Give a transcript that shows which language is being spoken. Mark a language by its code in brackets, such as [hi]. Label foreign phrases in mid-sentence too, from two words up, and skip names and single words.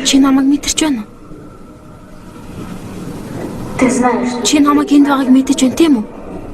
[mn] чи намайг мэдэрч байна уу? [ru] Ты знаешь, что... [mn] Чи намайг энд байгааг мэдэж байна тийм үү?